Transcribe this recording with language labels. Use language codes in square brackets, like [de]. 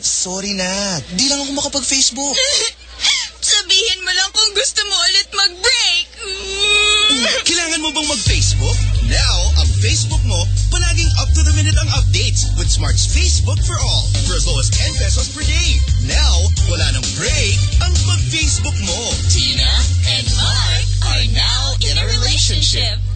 [tl] Sorry na. Di lang ako makapag-Facebook. Sabihin mo lang kung gusto mo ulit mag-break! Kailangan mo bang mag-Facebook? [en] Now, [tl] ang Facebook mo, palaging [en] up-to-the-minute ang updates with Smart's Facebook for All for as low as 10 pesos per day. [tl] Now, wala nang break ang mag-Facebook mo. [en] Tina and Mark are now in a relationship.